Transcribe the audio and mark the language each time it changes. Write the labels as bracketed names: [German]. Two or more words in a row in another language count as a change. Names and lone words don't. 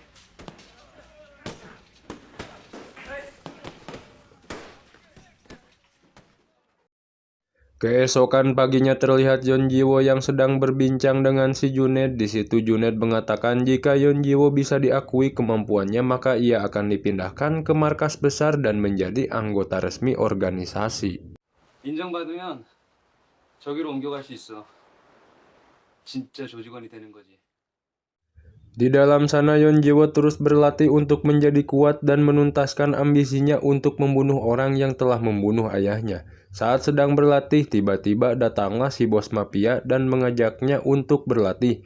[Indonesian] Keesokan paginya terlihat Yeon Ji-woo yang sedang berbincang dengan si Junaid. Di situ Junaid mengatakan jika Yeon Ji-woo bisa diakui kemampuannya, maka ia akan dipindahkan ke markas besar dan menjadi anggota resmi organisasi. [Korean] 인정받으면 저기로 옮겨갈 수 있어. 진짜 조직원이 되는 거지. [Indonesian] Di dalam sana Yeon Ji-woo terus berlatih untuk menjadi kuat dan menuntaskan ambisinya untuk membunuh orang yang telah membunuh ayahnya. Saat sedang berlatih, tiba-tiba datanglah si bos mafia dan mengajaknya untuk berlatih.